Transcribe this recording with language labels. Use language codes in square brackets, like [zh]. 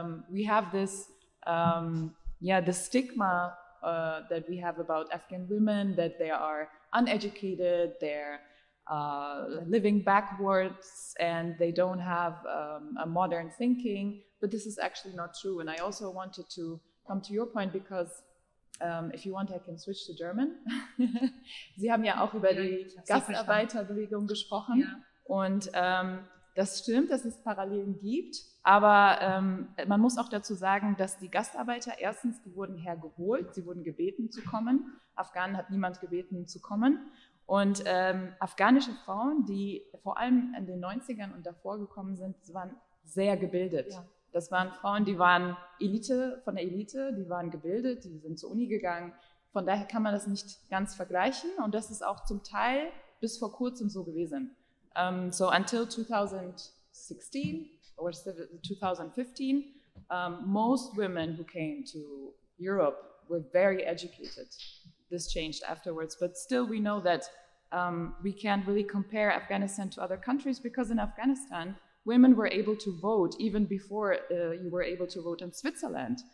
[en] We have this, the stigma that we have about Afghan women, that they are uneducated, they're living backwards, and they don't have a modern thinking. But this is actually not true. And I also wanted to come to your point, because if you want, I can switch to German. [de] Sie haben ja auch über die Gastarbeiterbewegung gesprochen. Ja. Und das stimmt, dass es Parallelen gibt. Aber man muss auch dazu sagen, dass die Gastarbeiter erstens, die wurden hergeholt, sie wurden gebeten zu kommen. Afghanen hat niemand gebeten zu kommen. Und afghanische Frauen, die vor allem in den 90ern und davor gekommen sind, waren sehr gebildet. Ja. Das waren Frauen, die waren Elite von der Elite, die waren gebildet, die sind zur Uni gegangen. Von daher kann man das nicht ganz vergleichen. Und das ist auch zum Teil bis vor kurzem so gewesen. [en] So until 2016 or 2015, most women who came to Europe were very educated. This changed afterwards, but still we know that we can't really compare Afghanistan to other countries, because in Afghanistan, women were able to vote even before you were able to vote in Switzerland.